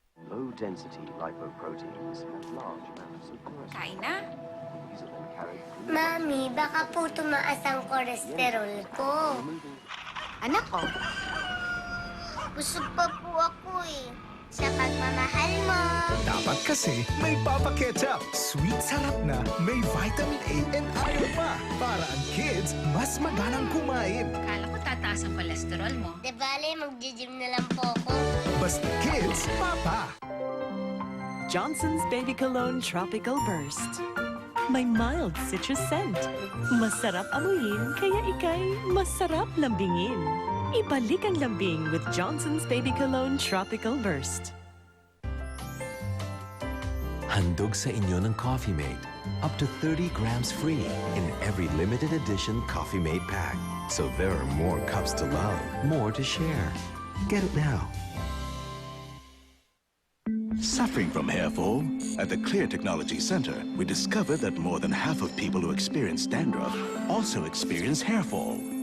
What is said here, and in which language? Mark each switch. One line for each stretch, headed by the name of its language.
English: Low-density lipoproteins and large amounts of cholesterol.
Filipino: Kain na?
English: These are then carried through
Filipino: Mami, baka po tumaas ang kolesterol ko. Anak ko, busog pa po ako eh. Sa pagmamahal mo. Dapat kasi may Papa Ketchup. Sweet sarap na, may vitamin A and iron pa. Para ang kids, mas maganang kumain. Kala ko tataas ang kolesterol mo. De bale, mag-gym na lang po ako. Basta kids, Papa. Johnson's Baby Cologne Tropical Burst. May mild citrus scent. Masarap amuyin, kaya ikay masarap lambingin. Ibalik ang lambing with Johnson's Baby Cologne Tropical Burst. Handog sa inyo ng Coffee Mate.
English: Up to 30 grams free in every limited edition Coffee Mate pack. So there are more cups to love, more to share. Get it now. Suffering from hair fall? At the Clear Technology Center, we discovered that more than half of people who experience dandruff also experience hair fall.